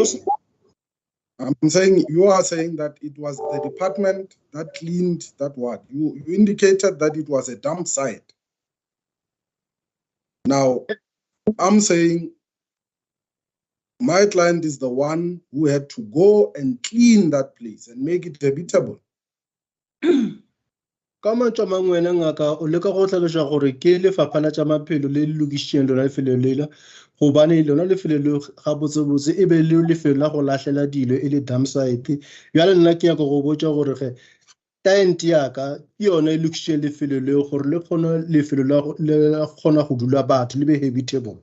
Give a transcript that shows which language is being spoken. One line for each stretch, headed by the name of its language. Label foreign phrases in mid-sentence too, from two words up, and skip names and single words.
English: So, I'm saying, you are saying that it was the department that cleaned that ward. You indicated that it was a dump site. Now, I'm saying my client is the one who had to go and clean that place and make it habitable.
Northern Sotho: Ka mantswe a mangwe wena ngaka o leka go tlhalosa gore ke lefapha la tša maphelo le lokišitšeng lona lefelo lela gobane lona lefelo le ga botsebotse e be le lefelo la go lahlela dilo e le
English: dump site
Northern Sotho: bjale nna ke nyaka go botša gore ge client yaka ke yona e lokišitšeng lefelo leo gore le kgone lefelo le kgona go dula batho le be habitable.